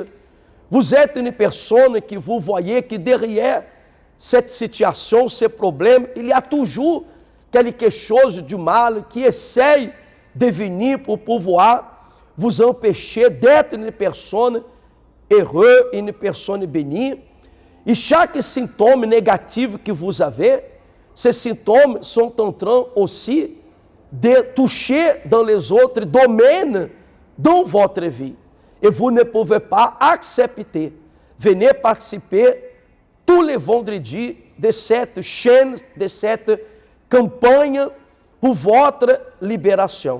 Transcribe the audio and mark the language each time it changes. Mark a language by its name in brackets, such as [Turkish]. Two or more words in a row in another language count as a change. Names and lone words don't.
[French] Vous êtes une personne que vous voyez que derrière cette situation, ce problème, il y a toujours quelque chose de mal qui essaye de venir pour pouvoir vous empêcher d'être une personne heureuse, une personne bénie. E chaque [Portuguese] sintoma negativo [French] que vous avez, ces symptômes sont en train aussi de toucher dans les autres domaines dans votre vie. Et vous ne pouvez pas accepter. Venez participer tous les vendredis de cette chaîne, de cette campagne pour votre libération.